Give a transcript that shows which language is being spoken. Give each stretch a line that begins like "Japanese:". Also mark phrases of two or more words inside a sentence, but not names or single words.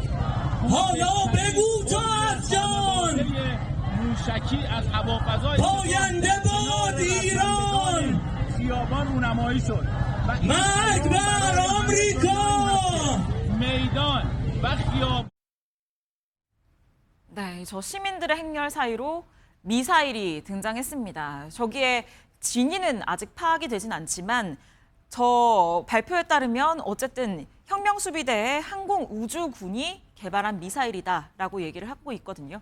Persian: حالا بگو تا از جان موشکی از هوافضای پاینده باد ایران خیابان رونمایی شد و مرگ بر آمریکا میدان و خیابان
Korean: 네, 저 시민들의 행렬 사이로 미사일이 등장했습니다. 저기에 진위는 아직 파악이 되진 않지만 저 발표에 따르면 어쨌든 혁명수비대의 항공우주군이 개발한 미사일이다라고 얘기를 하고 있거든요.